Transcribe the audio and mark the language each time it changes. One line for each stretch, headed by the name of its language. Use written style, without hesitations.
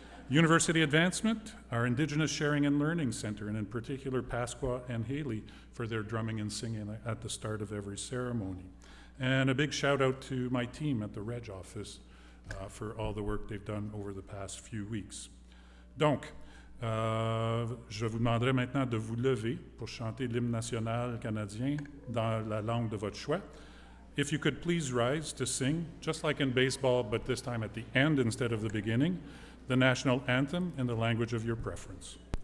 English: University advancement, our Indigenous Sharing and Learning Center, and in particular Pasqua and Haley for their drumming and singing at the start of every ceremony. And a big shout out to my team at the Reg office for all the work they've done over the past few weeks.
French: Donc, je vous demanderai maintenant de vous lever pour chanter l'hymne national canadien dans la langue de votre choix.
English: If you could please rise to sing, just like in baseball, but this time at the end instead of the beginning, the national anthem in the language of your preference.